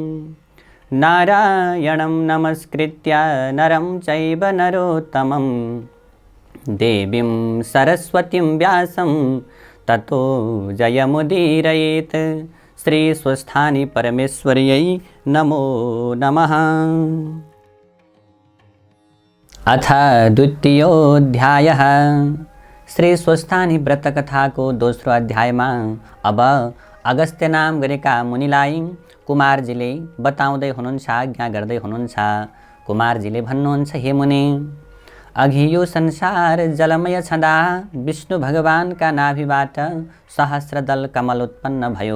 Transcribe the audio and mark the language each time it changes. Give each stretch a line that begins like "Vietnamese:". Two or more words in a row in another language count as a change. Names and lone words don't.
Sanskrit: नारायणं नमस्कृत्य नरं चैव नरोत्तमं देवीं सरस्वतीं व्यासं ततो जयमुदीरयेत्। श्री स्वस्थानी परमेश्वर्यै नमो नमः। अथ द्वितीयोऽध्यायः।
Nepali: श्री स्वस्थानी व्रतकथाको दोस्रो अध्यायमा अब अगस्त्य नाम गरेका मुनिलाई कुमारजीले बताउँदै हुनुहुन्छ, आज्ञा गर्दै हुनुहुन्छ। कुमारजीले भन्नुहुन्छ, हे मुनि, अघि यो संसार जलमय छँदा विष्णु भगवानका नाभिबाट सहस्रदल कमल उत्पन्न भयो।